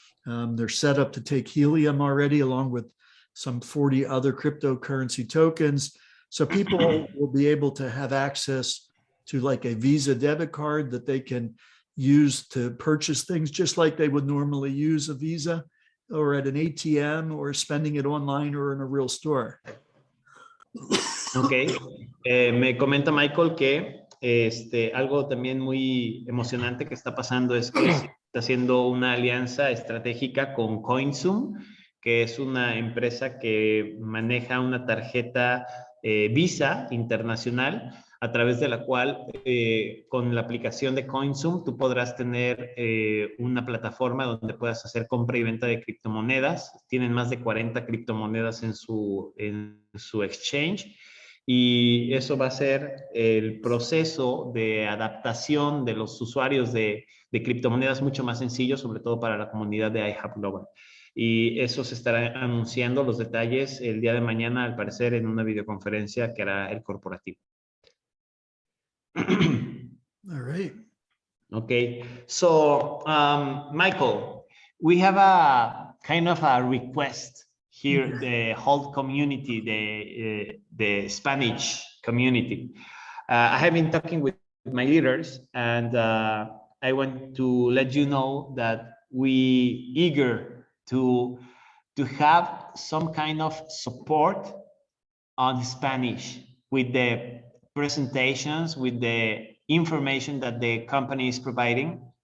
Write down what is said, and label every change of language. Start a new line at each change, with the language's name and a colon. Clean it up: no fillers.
English: They're set up to take Helium already, along with some 40 other cryptocurrency tokens. So people will be able to have access to like a Visa debit card that they can use to purchase things just like they would normally use a Visa, or at an ATM, or spending it online or in a real store.
Spanish: Ok, me comenta Michael que algo también muy emocionante que está pasando es que se está haciendo una alianza estratégica con CoinZoom, que es una empresa que maneja una tarjeta Visa internacional, a través de la cual con la aplicación de CoinZoom tú podrás tener una plataforma donde puedas hacer compra y venta de criptomonedas. Tienen más de 40 criptomonedas en su exchange, y eso va a ser el proceso de adaptación de los usuarios de criptomonedas mucho más sencillo, sobre todo para la comunidad de iHub Global. Y eso se estará anunciando los detalles el día de mañana, al parecer, en una videoconferencia que hará el corporativo.
English: All right. Okay, so Michael, we have a kind of a request here, the whole community, the Spanish community. I have been talking with my leaders, and I want to let you know that we eager to have some kind of support on Spanish with the presentations, with the information that the company is providing.